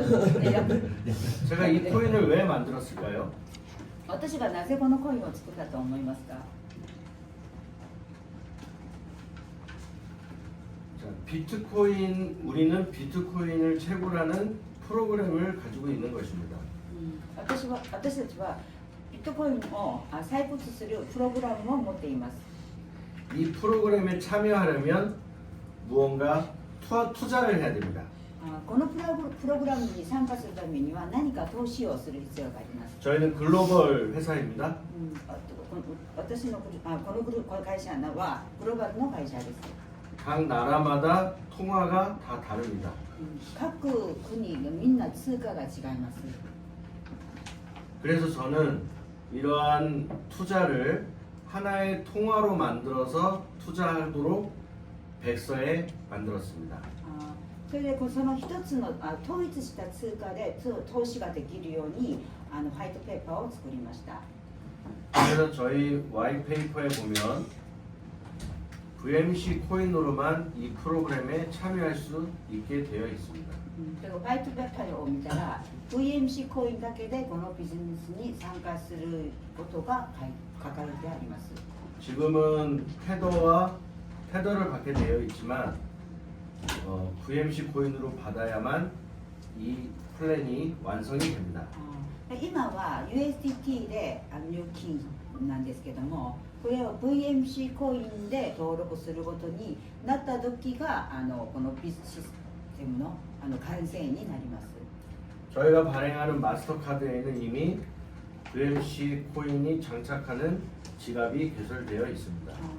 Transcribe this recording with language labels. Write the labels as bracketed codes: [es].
[ko] 제가 이 코인을 왜 만들었을까요? [ja] 私がなぜこのコインを作ったと思いますか？ [ko] 자, 우리는 비트코인을 채굴하는 프로그램을 가지고 있는 것입니다. [ja] 私たちはビットコインを採掘するプログラムを持っています。 [ko] 이 프로그램에 참여하려면 무언가 투자를 해야 됩니다. [ja] このプログラムに参加するためには何か投資をする必要があります。 [ko] 저희는 글로벌 회사입니다. [ja] 私のこの会社はグローバルの会社です。 [ko] 각 나라마다 통화가 다 다릅니다. [ja] 各国のみんな通貨が違います。 [ko] 그래서 저는 이러한 투자를 하나의 통화로 만들어서 투자하도록 백서에 만들었습니다. [ja] それでその一つの統一した通貨で投資ができるようにホワイトペーパーを作りました。 [ko] 그래서 저희 와이페이퍼에 보면 VMC 코인으로만 이 프로그램에 참여할 수 있게 되어 있습니다. [ja] ホワイトペーパーを見たら VMC コインだけでこのビジネスに参加することが書かれてあります。 [ko] 지금은 테더를 받게 되어 있지만 VMC 코인으로 받아야만 이 플랜이 완성이 됩니다. [ja] 今は USDT で入金なんですけども、これを VMC コインで登録することになった時がこのビズシステムの完成になります。 [ko] 저희가 발행하는 마스터카드에는 이미 VMC 코인이 장착하는 지갑이 개설되어 있습니다.